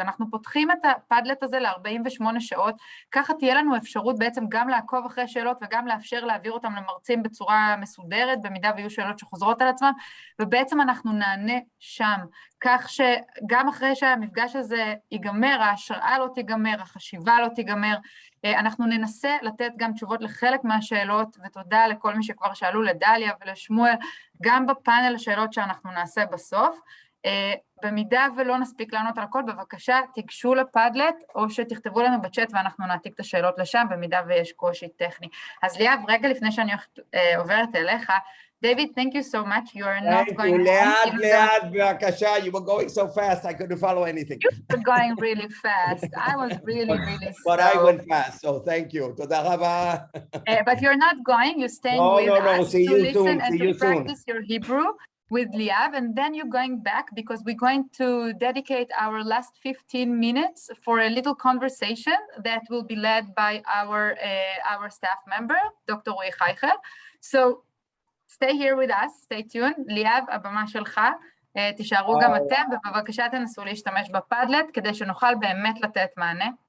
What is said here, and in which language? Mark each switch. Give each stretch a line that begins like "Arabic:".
Hebrew: אנחנו פותחים את הפדלט הזה ל-48 שעות, ככה תהיה לנו אפשרות בעצם גם לעקוב אחרי שאלות, וגם לאפשר להעביר אותם למרצים בצורה מסודרת, במידה ויהיו שאלות שחוזרות על עצמם, ובעצם אנחנו נענה שם, כך שגם אחרי שהמפגש הזה ייגמר, ההשראה לא תיגמר, החשיבה לא תיגמר, אנחנו ננסה לתת גם תשובות לחלק מהשאלות, ותודה לכל מי שכבר שאלו, לדליה ולשמואל, גם בפאנל השאלות שאנחנו נעשה בסוף. במידה ולא נספיק לענות על הכל, בבקשה תיגשו לפדלט, או שתכתבו לנו בצ'אט ואנחנו נעתיק את השאלות לשם, במידה ויש קושי טכני. אז ליאב, רגע לפני שאני עוברת אליך, David,
English: thank you so much. You are not going home. Liad,
Hebrew: בבקשה,
English: you were going so fast, I couldn't follow anything. You were going really fast. I was really slow. But I went fast, so thank you.
Hebrew: תודה רבה.
English: But you're not going, you're staying with us to listen and to practice your Hebrew with Liav, and then you're going back because we're going to dedicate our last 15 minutes for a little conversation that will be led by our staff member, Dr. Roy Chaychel. So stay here with us, stay tuned.
Hebrew: ליאב, הבמה שלך, תישארו גם אתם, ובבקשה תנסו להשתמש בפדלט, כדי שנוכל באמת לתת מענה.